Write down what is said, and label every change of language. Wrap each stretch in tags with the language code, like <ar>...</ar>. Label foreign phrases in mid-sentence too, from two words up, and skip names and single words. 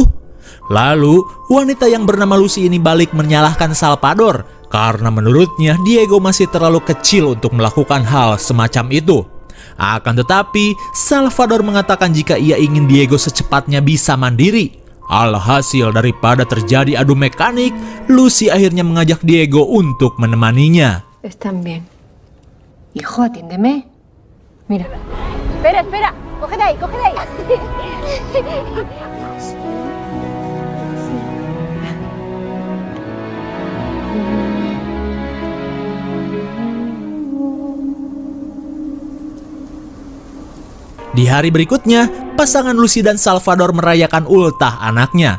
<id>Lalu, wanita yang bernama Lucy ini balik menyalahkan Salvador karena menurutnya Diego masih terlalu kecil untuk melakukan hal semacam itu. Akan tetapi, Salvador mengatakan jika ia ingin Diego secepatnya bisa mandiri. Alhasil daripada terjadi adu mekanik, Lucy akhirnya mengajak Diego untuk menemaninya.</id> <es>Están bien. Hijo, atiéndeme. Mira. Espera. Cógete ahí.</es> <id>Di hari berikutnya, pasangan Lucy dan Salvador merayakan ultah anaknya.</id>